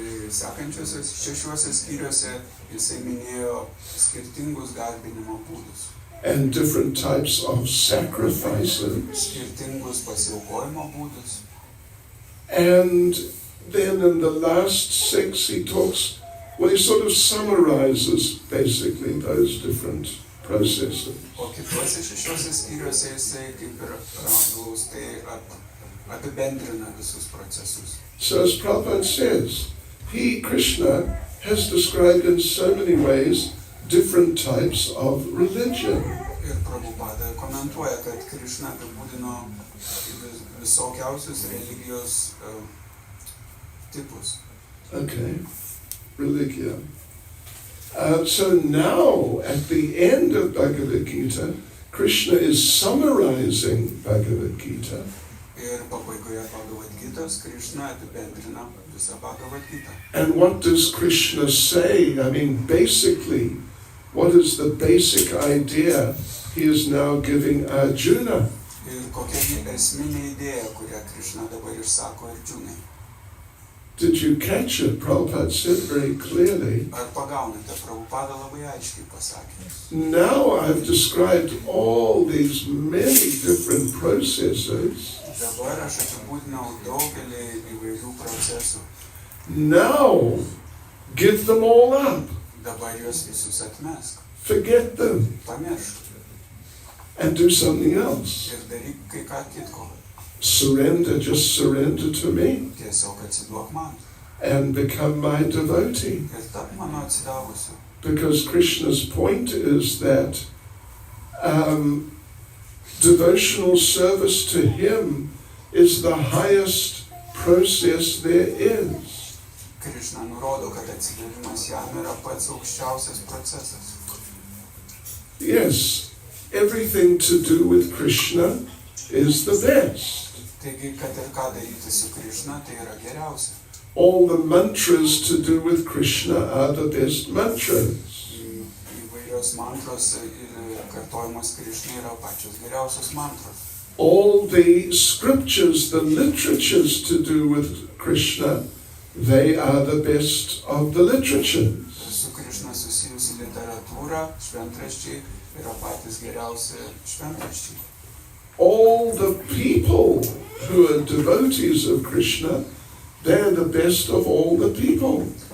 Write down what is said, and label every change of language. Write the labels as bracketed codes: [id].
[lt] Sekančiuose 6 skyriuose jisai minėjo skirtingus garbinimo būdus. [en] And different types of sacrifices. [lt] Skirtingus pasiaukojimo būdus. [en] And then in the last 6 he talks, well, he sort of summarizes basically those different processes. [lt] O kituose 6 skyriuose jisai kaip ir glaustai apibendrina visus procesus. [en] So as Prabhupada says, he, Krishna, has described in so many ways different types of religion. [lt] Ir Prabhupada komentuoja, kad Krishna apibūdino visokiausius religijos tipus. [en] Okay, religia. So now, at the end of Bhagavad Gita, Krishna is summarizing Bhagavad Gita. [lt] Ir pabaigoje Bhagavad Gitos Krishna apibendrina visą Bhagavad Gitą. [en] And what does Krishna say? I mean, basically, what is the basic idea he is now giving Arjuna? [lt] Ir kokia esminė idėja, kurią Krishna dabar išsako Arjunai. [en] Did you catch it? Prabhupada said very clearly. [lt] Ar pagaunate, Prabhupada labai aiškiai pasakė. [en] Now I've described all these many different processes. [lt] Dabar aš apibūdinau daugelį įvairių procesų. [en] Now, give them all up. [lt] Dabar juos visus atmesk. [en] Forget them. [lt] Pamiršk. [en] And do something else. [lt] Ir daryk kai ką kitko. [en] Surrender, just surrender to me. [lt] Tiesiog atsiduok man. [en] And become my devotee. [lt] Ir tap mano atsidavusiu. [en] Because Krishna's point is that devotional service to him is the highest process there is. [lt] Krishna nurodo, kad atsidavimas jam yra pats aukščiausias procesas. [en] Yes, everything to do with Krishna is the best. [lt] Taigi, kad ir ką daryti su Krishna, tai yra geriausia. [en] All the mantras to do with Krishna are the best mantras. [lt] Įvairios mantros ir kartojimas Krishna yra pačios geriausios mantros. [en] All the scriptures, the literatures to do with Krishna, they are the best of the literatures. [lt] Su Krishna susijusi literatūra, šventraščiai yra patys geriausi šventraščiai. [en] All the people who are devotees of Krishna, they are the best of all the people.